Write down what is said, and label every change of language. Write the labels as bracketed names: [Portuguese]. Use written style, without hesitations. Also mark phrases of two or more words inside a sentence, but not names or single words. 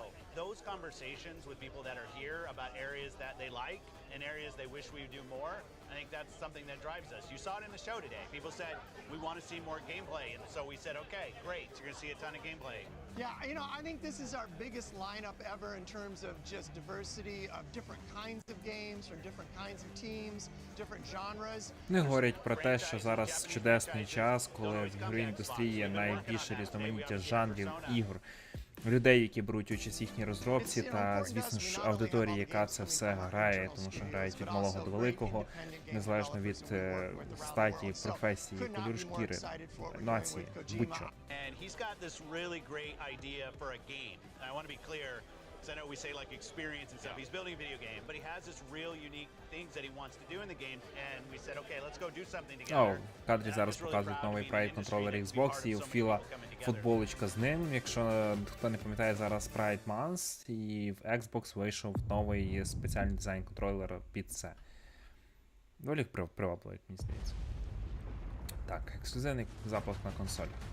[English] Those conversations with people that are here about areas that they like and areas they wish we would do more, I think that's something that drives us. You saw it in the show today. People said, we want to see more gameplay. And so we said, okay, great. You're going to see a ton of gameplay. Yeah, you know, I think this is our biggest lineup ever in terms of just diversity of different kinds of games from different kinds of teams, different genres. [Ukrainian] Не говорять про те, що зараз чудесний час, коли в ігровій індустрії є найбільше різноманіття жанрів, ігор, людей, які беруть участь в їхній розробці, та, звісно ж, аудиторії, яка це все грає, тому що грають від малого до великого, незалежно від статі, професії, кольору шкіри, нації, будь-що. [English] And he's got this really great idea for a game. And I want to be clear, because I know we say like experience and stuff. He's building a video game, but he has this real unique things that he wants to do in the game. And we said, okay, let's go do something together. [Ukrainian] В кадрі зараз показують новий Pride контролер Xbox, і у Філа футболочка з ним. Якщо хто не пам'ятає, зараз Pride Month, і в Xbox вийшов новий спеціальний дизайн контролера під це. Доволі привабливий, мені здається. Так, ексклюзивний запуск на консолі.